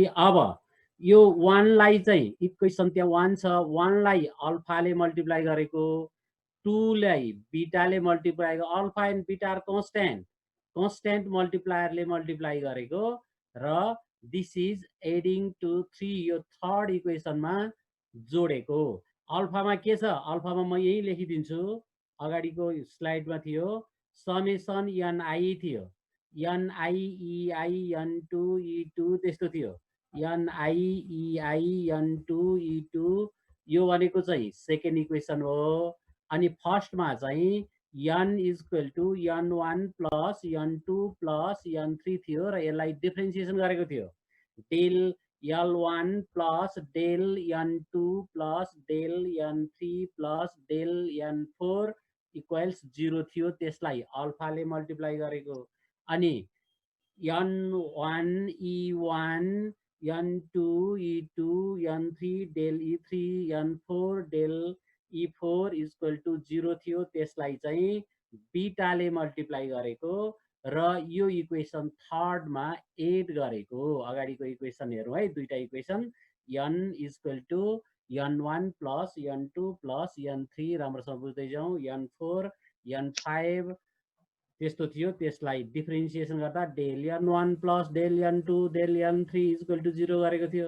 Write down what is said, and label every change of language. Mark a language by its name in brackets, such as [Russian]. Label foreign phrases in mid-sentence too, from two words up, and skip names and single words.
[Nepali] अब यो 1 लाई चाहिँ इक्वेसन त्यहाँ 1 छ, 1 लाई अल्फाले मल्टिप्लाई गरेको, 2 लाई बीटाले मल्टिप्लाई, [English] alpha and beta are constant, constant multiplierले [Nepali] मल्टिप्लाई गरेको, र [English] this is adding to 3 [Nepali] यो [English] third equationमा [Nepali] जोडेको। अल्फामा के छ, अल्फामा म यही लेखिदिन्छु, अगाडिको स्लाइडमा थियो, [English] summation ni [Nepali] थियो, [English] ni ei n2 e2 त्यस्तो थियो, ni ei n2 e2, [Nepali] यो भनेको चाहिँ [English] second equation [Nepali] हो। अनि फर्स्टमा चाहिँ [English] n equal to n1 plus n2 plus n3 [Nepali] थियो, र यसलाई डिफ्रेन्सिएसन गरेको थियो। [English] del l1 plus del n2 plus del n3 plus del n4 equals 0 [Nepali] थियो, त्यसलाई अल्फाले मल्टिप्लाई गरेको। [English] अनि n1 e1 n2 e2 n3 del e3 n4 del e4 equal to 0 [Nepali] थियो, त्यसलाई चाहिँ बीटाले मल्टिप्लाई गरेको, र यो इक्वेसन थर्डमा एड गरेको। अगाडिको इक्वेसन हेरौँ है, दुईटा इक्वेसन, [English] n equal to n1 plus n2 plus n3, [Nepali] राम्रोसँग बुझ्दै जाउँ, [English] n4 n5 [Nepali] त्यस्तो थियो, त्यसलाई डिफ्रेन्सिएसन गर्दा [English] del n1 plus del n2 del n3 equal to 0 [Nepali] गरेको थियो।